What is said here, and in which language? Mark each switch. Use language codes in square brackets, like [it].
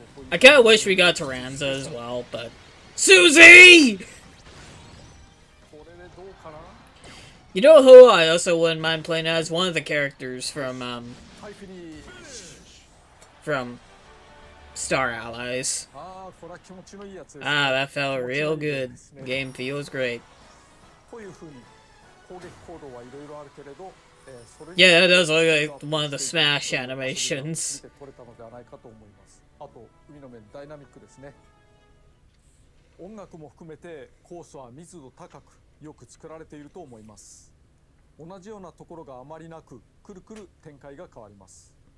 [en] I kind of wish we got Taranza as well, but... Susie! [ja] これでどうかな。 [en] You know who I also wouldn't mind playing as? One of the characters from, [ja] はい、フィニッシュ。 [en] from Star Allies. [ja] ああ、これは気持ちのいいやつですね。 [en] Ah, that felt real good. Game feels great. [ja] こういう風に攻撃行動はいろいろあるけれど、それに [en] Yeah, that does look like one of the Smash animations. [ja] 見て取れたのではないかと思います。あと海の面ダイナミックですね。音楽も含めてコースは密度高くよく作られていると思います。同じようなところがあまりなく、くるくる展開が変わります。